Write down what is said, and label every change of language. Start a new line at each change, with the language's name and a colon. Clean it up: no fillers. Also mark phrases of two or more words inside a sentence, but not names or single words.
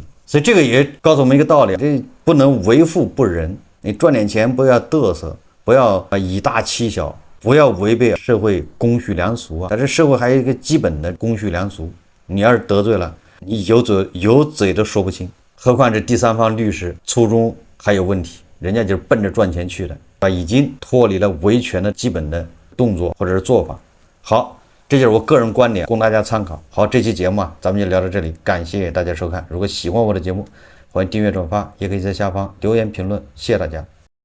Chinese: 所以這個也告訴我們一個道理，這不能為富不仁。你賺點錢不要嘚瑟，不要以大欺小，不要違背社會公序良俗啊！但是社會還有一個基本的公序良俗，你要是得罪了，你有嘴都說不清，何況這第三方律師初衷還有問題，人家就是奔着賺錢去的，已經脫離了維權的基本的動作或者是做法。好，這就是我個人觀點，供大家參考。好，這期節目咱們就聊到這裡，感謝大家收看。如果喜歡我的節目，歡迎訂閱轉發，也可以在下方留言評論，謝謝大家。